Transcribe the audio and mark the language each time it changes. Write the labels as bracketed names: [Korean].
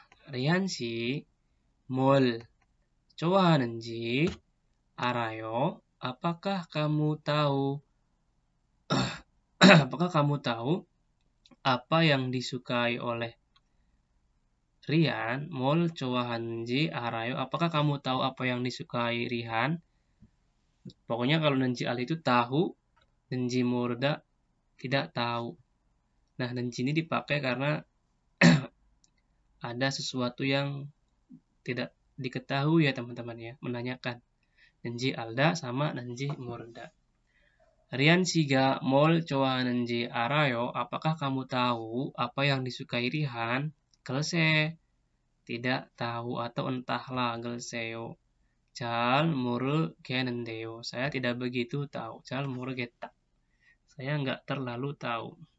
[Korean] 리안 씨 뭘 좋아하는지 알아요? [Indonesian] Apakah kamu tahu apa yang disukai oleh Rian? [Korean] 뭘 좋아하는지 알아요? [Indonesian] Apakah kamu tahu apa yang disukai Rihan? Pokoknya kalau nenji al itu tahu, nenji murda tidak tahu. Nah, nenji ini dipakai karena ada sesuatu yang tidak diketahui ya teman-teman ya, menanyakan. Nenji alda sama nenji murda. [Korean] Rian 씨가 뭘 좋아하는지 알아요? [Indonesian] Apakah kamu tahu apa yang disukai Rihan? [Korean] 글쎄, [Indonesian] tidak tahu atau entahlah, [Korean] 글쎄요. 잘 모르겠는데요. [Indonesian] Saya tidak begitu tahu. [Korean] 잘 모르겠다. [Indonesian] Saya nggak terlalu tahu.